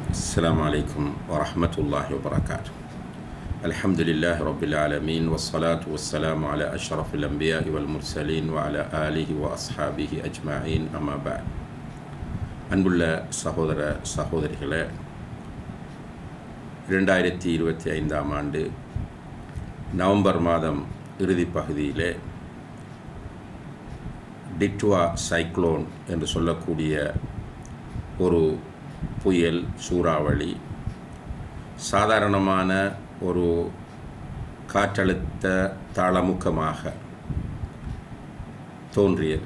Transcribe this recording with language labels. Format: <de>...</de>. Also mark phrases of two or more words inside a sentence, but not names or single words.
<ar>السلام عليكم ورحمة الله وبركاته. الحمد لله رب العالمين والصلاة والسلام على أشرف الأنبياء والمرسلين وعلى آله وأصحابه أجمعين أما بعد.</ar> <ta>அன்புள்ள சகோதர சகோதரிகளே, 2025 ஆண்டு நவம்பர் மாதம் இறுதி பகுதியிலே டிட்வா சைக்ளோன் என்று சொல்லக்கூடிய ஒரு புயல் சூறாவளி சாதாரணமான ஒரு காற்றழுத்த தாளமுக்கமாக தோன்றியது.</ta>